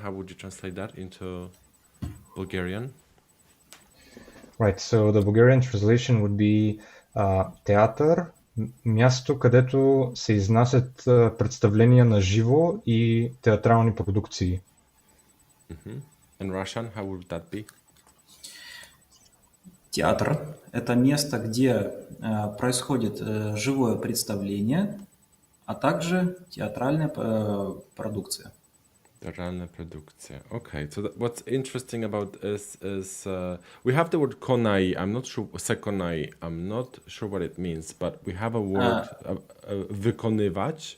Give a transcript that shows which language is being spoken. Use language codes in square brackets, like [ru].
[en] How would you translate that into Bulgarian? Right, so the Bulgarian translation would be [bg] театър, място, където се изнасят представления на живо и театрални продукции. [en] In Russian, how would that be? [ru] Театр – это место, где происходит живое представление, а также театральная продукция. [pl] Teatralne produkcje. [en] Okay, so what's interesting about this is we have the word konai. I'm not sure, sekonai. I'm not sure what it means, but we have a word wykonywać.